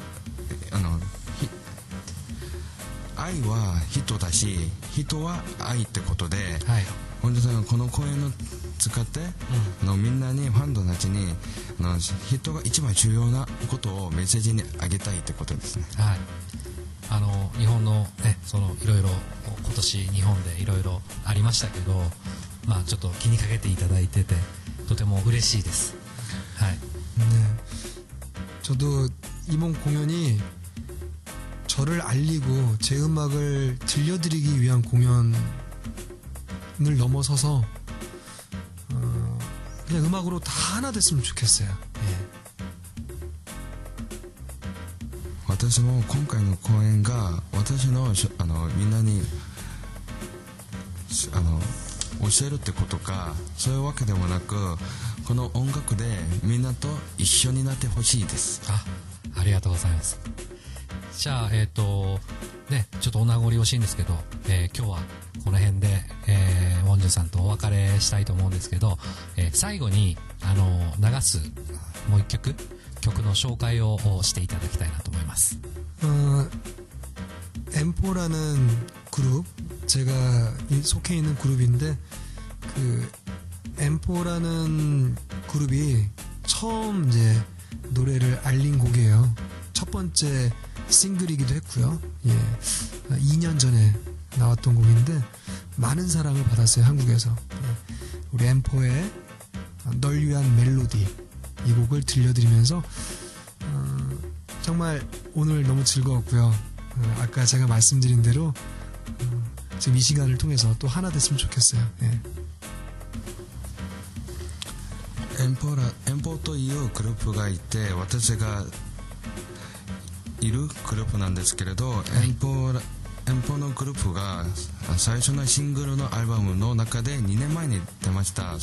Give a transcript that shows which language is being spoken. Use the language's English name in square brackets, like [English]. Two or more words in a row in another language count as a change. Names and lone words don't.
[Japanese] 愛は人だし人は愛ってことで、はい、本日はこの公演を使って、みんなにファンたちに人が一番重要なことをメッセージにあげたいってことですね。はい、日本のねいろいろ今年日本でいろいろありましたけど、まあちょっと気にかけていただいててとても嬉しいです。はい。 [Korean] 네. 저도 이번 공연이 저를 알리고 제 음악을 들려드리기 위한 공연을 넘어서서 그냥 음악으로 다 하나 됐으면 좋겠어요. 예. [Japanese] 私も今回の公演が私のみんなに教えるってことかそういうわけでもなくこの音楽でみんなと一緒になってほしいです。ありがとうございます。じゃあねちょっとお名残惜しいんですけど、今日はこの辺で、ウォンジュンさんとお別れしたいと思うんですけど、最後に流すもう一曲の紹介をしていただきたいなと思います。 [Korean] 엠포라는 그룹 제가 속해 있는 그룹인데 그 엠포라는 그룹이 처음 이제 노래를 알린 곡이에요. 첫 번째 싱글이기도 했고요. 예, 2년 전에 나왔던 곡인데 많은 사랑을 받았어요, 한국에서. 예, 우리 엠포의 널 위한 멜로디 이 곡을 들려드리면서 정말 오늘 너무 즐거웠고요. 아까 제가 말씀드린 대로 지금 이 시간을 통해서 또 하나 됐으면 좋겠어요. 예. [Japanese] エンポというグループがいて私がいるグループなんですけれど、エンポ遠方のグループが最初のシングルのアルバムの中で2年前に出ました。